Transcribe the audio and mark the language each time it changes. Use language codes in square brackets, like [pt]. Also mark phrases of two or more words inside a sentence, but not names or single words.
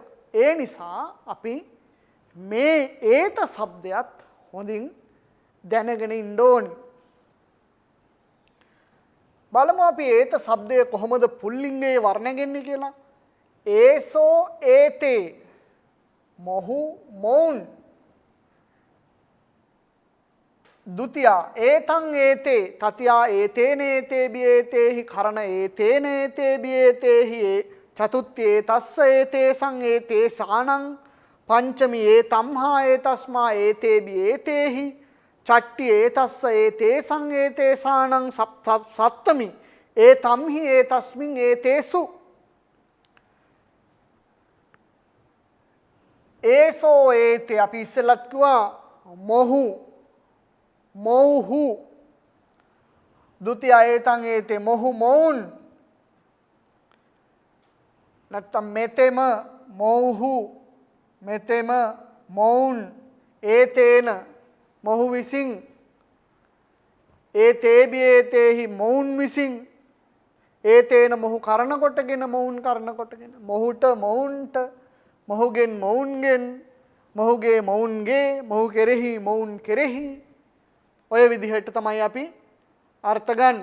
[si] ඒ නිසා අපි මේ ඒත શબ્දයත් හොඳින් දැනගෙන ඉන්න ඕනි. බලමු අපි ඒත શબ્දය කොහොමද පුල්ලිංගයේ වර්ණ ගෙන්නේ කියලා. [pi] ඒසෝ ඒතේ [si] මොහු මොවුන් [pi] ද්විතියා ඒතං ඒතේ තතියා ඒතේන ඒතේබි ඒතේහි කරණ ඒතේන ඒතේබි ඒතේහි චතුත්ථි ඒතස්ස ඒතේසං ඒතේසානං පංචමි ඒතම්හා ඒතස්මා ඒතේබි ඒතේහි චට්ටි ඒතස්ස ඒතේසං ඒතේසානං සත්තමි ඒතම්හි ඒතස්මින් ඒතේසු. ඒසෝ ඒතේ [si] අපි ඉස්සෙල්ලත් කිව්වා මොහු මොහු [pi] ද්විතිය ඒතං ඒතේ [si] මොහු මොවුන් නැත්තම් මෙතෙම මොහු මෙතෙම මොවුන් ඒතේන මොහු විසින් [pi] ඒතේබි ඒතේහි [si] මොවුන් විසින් ඒතේන මොහු කරන කොටගෙන මොවුන් කරන කොටගෙන මොහුට මොවුන්ට මොහුගෙන් මොවුන්ගෙන් මොහුගේ මොවුන්ගේ මොහු කෙරෙහි මොවුන් කෙරෙහි ඔය විදිහට තමයි අපි අර්ථ ගන්න.